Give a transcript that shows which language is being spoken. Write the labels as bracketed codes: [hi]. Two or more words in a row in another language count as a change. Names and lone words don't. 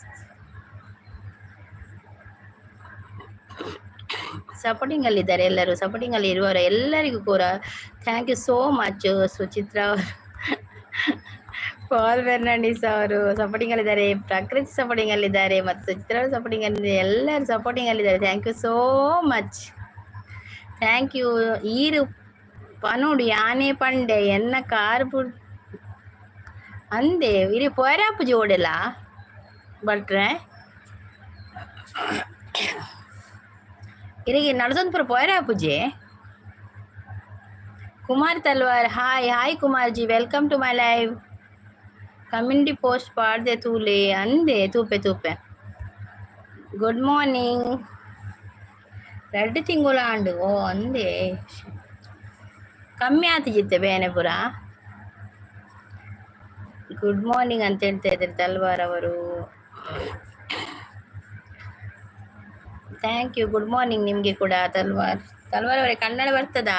[kn] ಸಪೋರ್ಟಿಂಗ್ ಅಲ್ಲಿದ್ದಾರೆ ಎಲ್ಲರೂ. ಸಪೋರ್ಟಿಂಗ್ ಅಲ್ಲಿ ಇರುವವರು ಎಲ್ಲರಿಗೂ ಕೂಡ [en] thank you so much. [kn] ಸುಚಿತ್ರಾ ಅವರು, ಪಾಲ್ ಫರ್ನಾಂಡಿಸ್ ಅವರು ಸಪೋರ್ಟಿಂಗ್ ಅಲ್ಲಿದ್ದಾರೆ. ಪ್ರಕೃತಿ ಸಪೋರ್ಟಿಂಗ್ ಅಲ್ಲಿದ್ದಾರೆ ಮತ್ತು ಸುಚಿತ್ರಾ ಅವರು ಸಪೋರ್ಟಿಂಗ್ ಅಲ್ಲಿದ್ದಾರೆ. ಎಲ್ಲರೂ ಸಪೋರ್ಟಿಂಗ್ ಅಲ್ಲಿದ್ದಾರೆ. [en] Thank you so much. Thank you. [tcy] ಈರು ಪನುಡು ಯಾನೆ ಪಂಡೆ ಎನ್ನ ಕಾರ್ ಅಂದೆ ಇರಿ ಪೋರಾಪು ಜೋಡಿಲ್ಲ ಬಟ್ರೆ ಇರಿಗೆ ನಡ್ಸೊಂದು ಪೋರಾಪುಜೆ. [en] Kumar Talwar hi Kumar ji, welcome to my live. community post [tcy] ಪಾಡ್ದೆ ತೂಲೆ ಅಂದೆ ತೂಪೆ. [en] good morning. [tcy] 2 ತಿಂಗಳು ಓ ಅಂದೆ ಕಮ್ಮಿ ಆತಿಜಿತ್ತೆ ಬೇನೆ ಪುರ. [en] good morning [kn] ಅಂತ ಹೇಳ್ತಾ ಇದ್ದಾರೆ ತಲ್ವಾರ್ ಅವರು. [en] Thank you. good morning [kn] ನಿಮಗೆ ಕೂಡ ತಲ್ವಾರ್ ಅವರೇ. ಕನ್ನಡ ಬರ್ತದಾ?